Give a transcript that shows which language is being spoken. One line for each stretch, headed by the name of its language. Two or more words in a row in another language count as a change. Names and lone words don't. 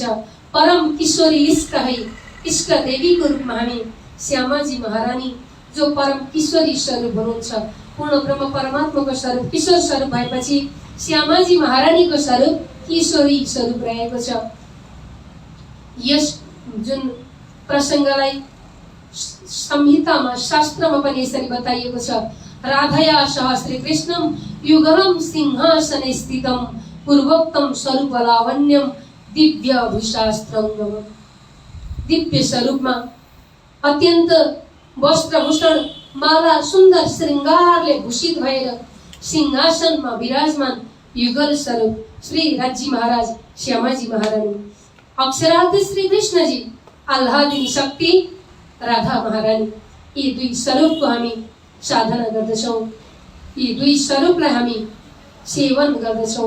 Hindi: परम किशोरी इष्ट है,
Nepali: इष्ट देवीको रूपमा हामी श्यामाजी महारानी, जो परम किशोरी स्वरूप हुनुहुन्छ, पूर्ण ब्रह्म परमात्माको स्वरूप किशोर स्वरूप भएपछि श्यामाजी महारानीको स्वरूप किशोरी स्वरूप रहेको छ। यस जुन प्रसङ्गलाई संहितामा, शास्त्रमा पनि यसरी बताइएको छ,
Sanskrit: राधया सह श्री कृष्णम युगलम सिंहासने स्थितम पूर्वोक्तम स्वरूप लावण्यम दिव्य भूषास्त्रङ्गम।
Nepali: दिव्य स्वरूपमा अत्यन्त वस्त्रभूषण माला सुन्दर श्रृङ्गारले भूषित भएर सिंहासनमा विराजमान युगल स्वरूप श्री राज्य महाराज श्यामाजी महारानी, अक्षरार्थ श्री कृष्णजी, आह्लादिनी शक्ति राधा महारानी, यी दुई स्वरूपको हामी साधना गर्दछौँ, यी दुई स्वरूपलाई हामी सेवन गर्दछौँ।